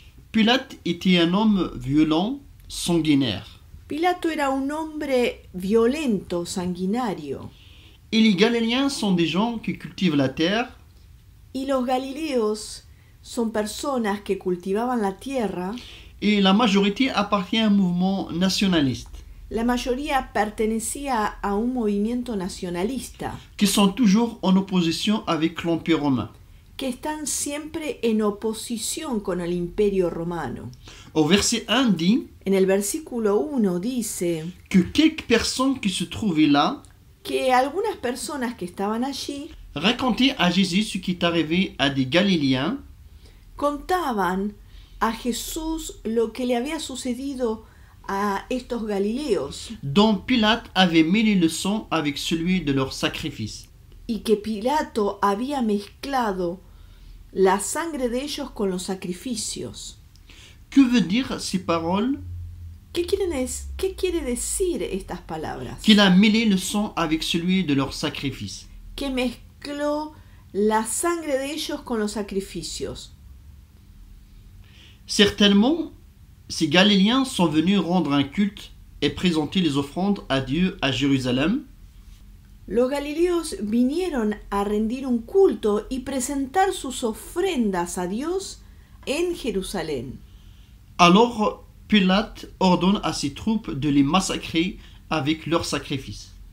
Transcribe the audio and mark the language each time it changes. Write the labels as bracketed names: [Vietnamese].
[French] Pilate était un homme violent, sanguinaire. [Spanish] Pilato era un hombre violento, sanguinario, [French] Et les Galiléens sont des gens qui cultivent la terre [Spanish] y los galileos son personas que cultivaban la tierra. [French] et la majorité appartient à un mouvement nationaliste [Spanish] La mayoría pertenecía a un movimiento nacionalista [French] qui sont toujours en opposition avec l'Empire romain. [Spanish] que están siempre en oposición con el imperio romano. [French] Au verset 1 dit [Spanish] En el versículo 1 dice [French] que quelques personnes qui se trouvaient là [Spanish] que algunas personas que estaban allí [French] racontaient à Jésus ce qui est arrivé à des Galiléens [Spanish] contaban a Jesús lo que le había sucedido a estos galileos [French] dont Pilate avait mêlé le sang avec celui de leur sacrifice. [Spanish] y que Pilato había mezclado la sangre de ellos con los sacrificios. [French] Que veut dire ces paroles? [Spanish] ¿Qué quiere decir estas palabras? [French] Qu'il a mêlé le sang avec celui de leur sacrifice. [Spanish] Que mezcló la sangre de ellos con los sacrificios. [French] Certainement, ces Galiléens sont venus rendre un culte et présenter les offrandes à Dieu à Jérusalem. [Spanish] Los galileos vinieron a rendir un culto y presentar sus ofrendas a Dios en Jerusalén. [French] Alors, Pilate ordonne à ses troupes de les massacrer avec leurs sacrifices.